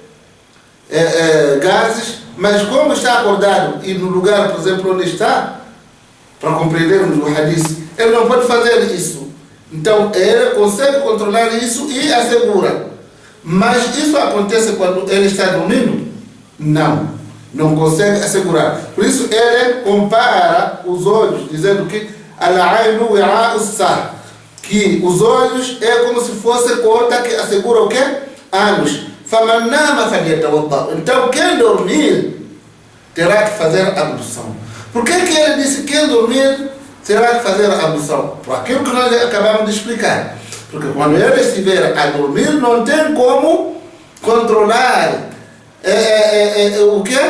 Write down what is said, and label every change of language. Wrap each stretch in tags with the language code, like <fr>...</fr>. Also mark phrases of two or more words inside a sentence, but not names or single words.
<pt>Gases, mas como está acordado e no lugar, por exemplo, onde está, para compreendermos o hadith, ele não pode fazer isso. Então, ele consegue controlar isso e assegura. Mas isso acontece quando ele está dormindo? Não consegue assegurar. Por isso, ele compara os olhos, dizendo que</pt> <ar>العين وكاء السه,</ar> <pt>que os olhos é como se fosse corda que assegura o quê? Ânus.</pt> <ar>فَمَنْ نَامَ فَلْيَتَوَضَّأْ.</ar> <pt>Então, quem dormir terá que fazer a ablução. Por que ele disse que quem dormir terá que fazer a ablução? Por aquilo que nós acabamos de explicar. Porque quando ele estiver a dormir, não tem como controlar o quê?</pt>